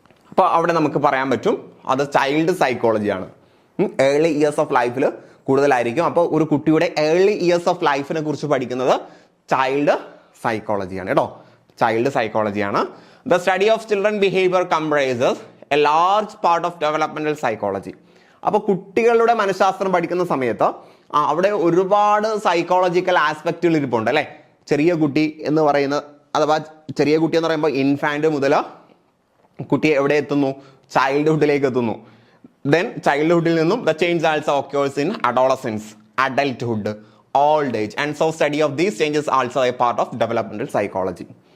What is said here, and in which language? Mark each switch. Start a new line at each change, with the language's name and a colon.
Malayalam: അപ്പോൾ അവിടെ നമുക്ക് പറയാൻ പറ്റും അത് ചൈൽഡ് സൈക്കോളജിയാണ്. ഏർലി ഇയേഴ്സ് ഓഫ് ലൈഫിൽ കൂടുതലായിരിക്കും. അപ്പോൾ ഒരു കുട്ടിയുടെ ഏർലി ഇയേഴ്സ് ഓഫ് ലൈഫിനെ കുറിച്ച് പഠിക്കുന്നത് ചൈൽഡ് സൈക്കോളജിയാണ് കേട്ടോ, child സൈക്കോളജിയാണ്.
English: The study of children behavior comprises a large part of developmental psychology.
Malayalam: അപ്പോൾ കുട്ടികളുടെ മനഃശാസ്ത്രം പഠിക്കുന്ന സമയത്ത് അവിടെ ഒരുപാട് സൈക്കോളജിക്കൽ ആസ്പെക്റ്റുകൾ ഇരിപ്പുണ്ട് അല്ലേ. ചെറിയ കുട്ടി എന്ന് പറയുന്നത്, അഥവാ ചെറിയ കുട്ടി എന്ന് പറയുമ്പോൾ ഇൻഫാന്റ് മുതൽ കുട്ടി എവിടെ എത്തുന്നു, ചൈൽഡ്ഹുഡിലേക്ക് എത്തുന്നു.
English: then
Malayalam: ചൈൽഡ്ഹുഡിൽ നിന്നും
English: the change also occurs in adolescence, adulthood, old age, and so study of these changes also a part of developmental psychology.